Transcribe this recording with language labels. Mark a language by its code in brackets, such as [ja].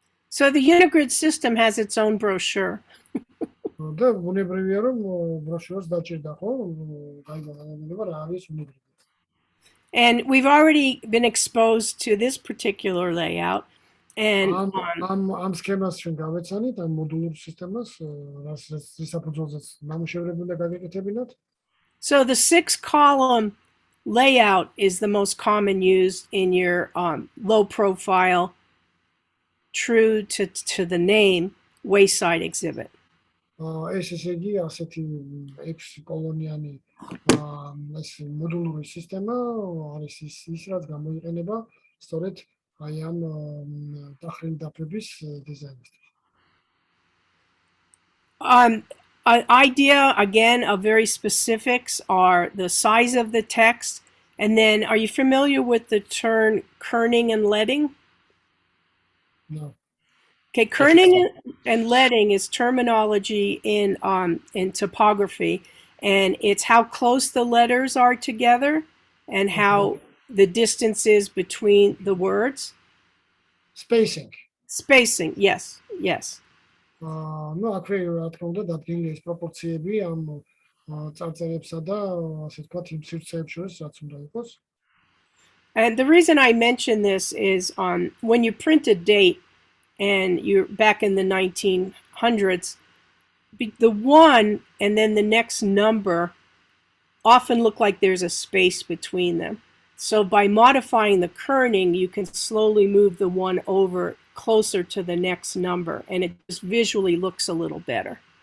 [en] So the unigrid system has its own brochure. [ka] და ბუნებრივია რომ ბროშურს დაჭირდა ხო, გაიგონება რა არის unigrid. [en] And we've already been exposed to this particular layout. And [ka] ამ სქემას ჩვენ გავეცანით, ამ მოდულურ სისტემას, რის საფუძველზეც ნამუშევრები უნდა გაგეკეთებინათ. [en] So the 6-column layout is the most common used in your low profile, true to the name wayside exhibit. [ka] ეს ესე იგი ასეთი 6 კოლონიანი ეს მოდულური სისტემა არის ის რაც გამოიყენება სწორედ აი ამ დახრილი დაფების დიზაინისთვის. [en] An idea, again, of very specifics are the size of the text. And then, are you familiar with the term kerning and leading? No. Okay, kerning and leading is terminology in topography, and it's how close the letters are together and how the distance is between the words. Spacing. Spacing, yes, yes. [ka] ნუ აქვე რა თქმა უნდა დადგენილი ეს პროპორციები ამ წარწერებსა და ასე ვთქვათ იმ სივრცეებს შორის რაც უნდა იყოს. [en] And the reason I mention this is when you print a date and you're back in the 1900s, the one and then the next number often look like there's a space between them. So by modifying the kerning, you can slowly move the one over closer to the next number, and it just visually looks a little better.